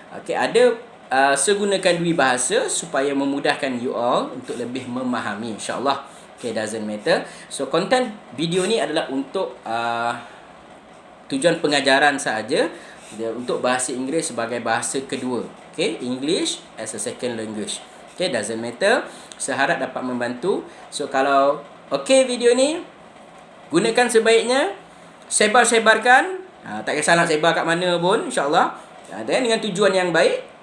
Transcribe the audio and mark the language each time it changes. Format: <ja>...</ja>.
<ms>Okay, ada saya gunakan dua bahasa supaya memudahkan you all untuk lebih memahami, insyaAllah.</ms> <en>Okay, doesn't matter.</en> <ms>So, konten video ni adalah untuk tujuan pengajaran sahaja, untuk bahasa Inggeris sebagai bahasa kedua.</ms> <en>Okay, English as a second language. Okay, doesn't matter.</en> <ms>Seharap dapat membantu. So, kalau okay video ni, gunakan sebaiknya. Sebar-sebarkan. Tak kisah nak sebar kat mana pun, insyaAllah. Dan dengan tujuan yang baik.</ms>